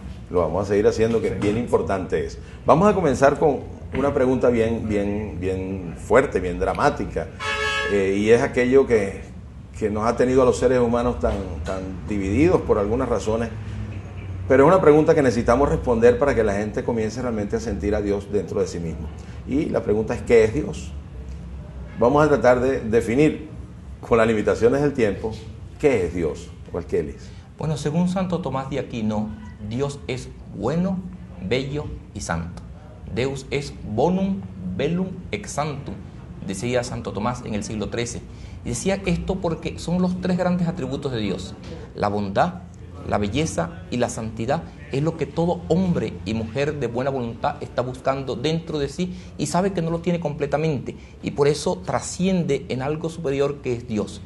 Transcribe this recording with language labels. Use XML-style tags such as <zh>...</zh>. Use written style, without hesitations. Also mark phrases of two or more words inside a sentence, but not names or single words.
<es>Lo vamos a seguir haciendo, que bien importante es. Vamos a comenzar con una pregunta bien fuerte, bien dramática, y es aquello que nos ha tenido a los seres humanos tan divididos por algunas razones, pero es una pregunta que necesitamos responder para que la gente comience realmente a sentir a Dios dentro de sí mismo. Y la pregunta es, ¿qué es Dios? Vamos a tratar de definir, con las limitaciones del tiempo, ¿qué es Dios? Walkelis. Bueno, según Santo Tomás de Aquino, Dios es bueno, bello y santo.</es> <la>Deus es bonum, bellum, ex sanctum,</la> <es>decía Santo Tomás en el siglo XIII. Y decía esto porque son los tres grandes atributos de Dios. La bondad, la belleza y la santidad es lo que todo hombre y mujer de buena voluntad está buscando dentro de sí y sabe que no lo tiene completamente. Y por eso trasciende en algo superior que es Dios.</es>